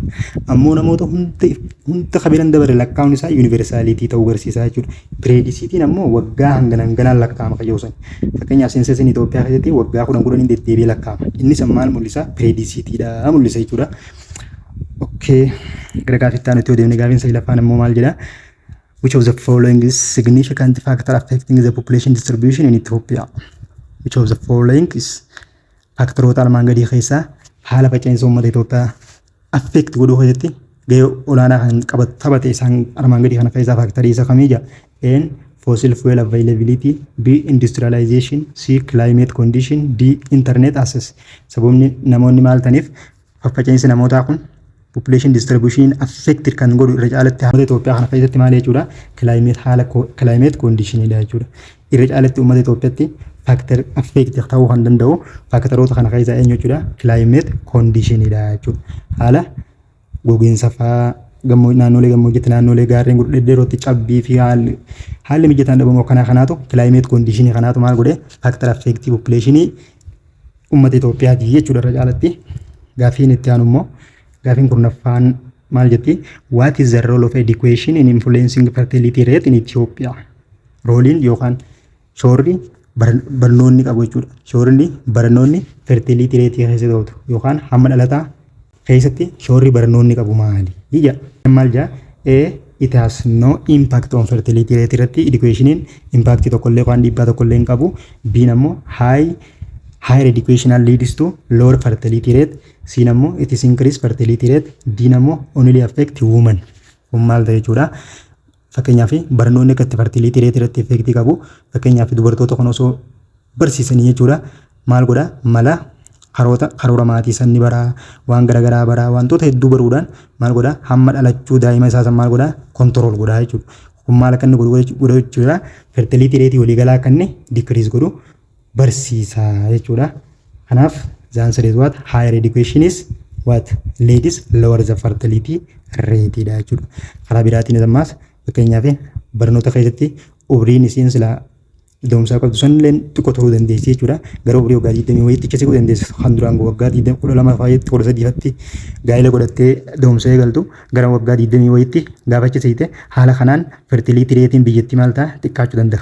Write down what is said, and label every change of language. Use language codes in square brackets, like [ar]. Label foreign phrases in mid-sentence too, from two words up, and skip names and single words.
[om] Ammoo namoota hunda qabilan dabare lakkaa'uun isaa yuunivarsaalitii ta'uu agarsiisa jechuudha. Pireedisiitiin ammoo waggaa hanganaan lakkaa'ama qayyoosan. Fakkeenyaaf seensasiin Itoophiyaa keessatti waggaa 10 deddeebi'ee lakkaa'ama. Innis maal mul'isa? Pireedisiitiidha mul'isa jechuudha. Okay, gara gaafitti aanutti yoo deemne gaafiin sadaffaan ammoo maal jedha? [en] Which of the following is significant factor affecting the population distribution in Ethiopia? Which of the following is [om] factoroota armaan gadii keessaa haala faca'insa uummata Itoophiyaa affect godhuu keessatti gahee olaanaa kan taphate isaan armaan gadii kana keessaa factorii isa kamii jedha? [en] A. Fossil fuel availability. B. Industrialization. C. Climate condition. D. Internet access. [om] Sababni namoonni maal ta'aniif faca'insi namootaa kun [en] population distribution affected [om] kan godhu irra caalatti uummata Itoophiyaa kana keessatti maal jechuudha? [en] Climate condition [om] dha jechuudha. Irra caalatti uummata Itoophiyaatti [en] factor affect [om] ta'uu kan danda'u factoroota kana keessaa eenyu jechuudha? [en] Climate condition [om] dha jechuudha. Haala gogiinsa fa'aa naannolee gammoojjiitti naannolee gaarreen gurguddootti cabbii fi haalli mijataan dhabamoo kanaatu [en] climate condition [om] kanaatu maal godhe [en] factor affect population [om] uummata Itoophiyaati jechuudha irra caalatti. Gaafiin itti aanu immoo gaafiin kurnaffaan maal jetti? [en] What is the role of education in influencing fertility rate in Ethiopia? [om] Rooliin yookaan shoorri barnoonni qabu jechuudha. Shoorri barnoonni [en] fertility rate [om] keessatti ta'u yookaan hamma dhalataa keessatti shoorri barnoonni qabu maali? Ija maal jaa? [en] A. It has no impact on fertility rate [om] irratti educationiin impact tokkollee yookaan dhiibbaa tokkollee hin qabu. [en] B nammoo higher education leads to lower fertility rate. C nammoo it is increased fertility rate. D nammoo only affect women. [om] Kun maal ta'e jechuudha? Fakkeenyaaf barnoonni akka [en] fertility rate [om] irratti effect qabu. Fakkeenyaaf dubartoota kan osoo barsiisanii jechuudha. Maal godha? Mala karoora maatii sanni baraa waan garaagaraa baraa wantoota hedduu baruudhaan maal godha? Hamma dhalachuu daa'ima isaa san maal godha? Control godha jechuudha. Kun maal akka inni godhu jechuudha? [en] Fertility rate [om] waliigalaa akka inni decrease godhu barsiisa jechuudha. [en] Kanaaf the answer is what? Higher education is what? Leads lower the fertility rate [om] dha jechuudha. Karaa biraatiin ammaas fakkeenyaaf barnoota keessatti umriin isiin silaa doomsaa qabdu sanillee xiqqoo ta'uu dandeessi jechuudha. Gara umrii waggaa 20 wayiitti siquu dandeessi. Kan duraan waggaa 12 faayetti 13fatti gaa'ela godhattee doomsa eegaltu gara waggaa 20 wayiitti gaafa cisiite haala kanaan fertility ratein biyyattii maal ta'a xiqqaachuu danda'a.